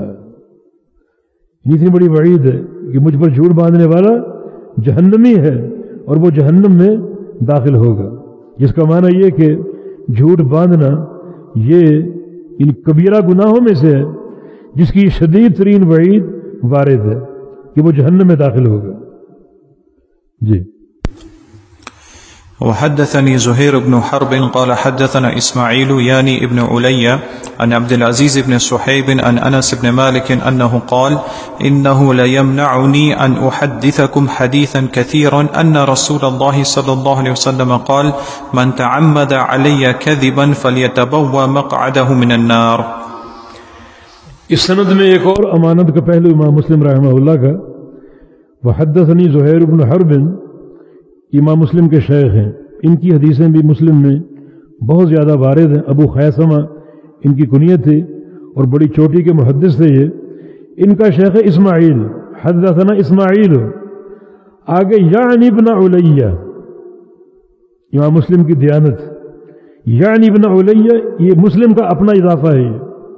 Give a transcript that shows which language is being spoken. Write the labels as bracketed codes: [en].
[ur] یہ اتنی بڑی وعید ہے کہ مجھ پر جھوٹ باندھنے والا جہنمی ہے اور وہ جہنم میں داخل ہوگا، جس کا معنی یہ کہ جھوٹ باندھنا یہ ان کبیرہ گناہوں میں سے ہے جس کی شدید ترین وعید وارد ہے کہ وہ جہنم میں داخل ہوگا. جی. [ar] وحدثني زهير بن حرب قال حدثنا اسماعيل ياني ابن علي عن عبد العزيز بن صحيب عن انس بن مالك انه قال انه لا يمنعني ان احدثكم حديثا كثيرا ان رسول الله صلى الله عليه وسلم قال من تعمد علي كذبا فليتبوى مقعده من النار. [ur] اس سند میں ایک اور امانت کا پہلو امام مسلم رحمہ اللہ کا، وحدثني زهير بن حرب، امام مسلم کے شیخ ہیں، ان کی حدیثیں بھی مسلم میں بہت زیادہ وارد ہیں، ابو خیثمہ ان کی کنیت تھی اور بڑی چوٹی کے محدث تھے یہ، ان کا شیخ اسماعیل، حدثنا اسماعیل، آگے یعنی ابن علی، امام مسلم کی دیانت، یعنی ابن علی، یہ مسلم کا اپنا اضافہ ہے.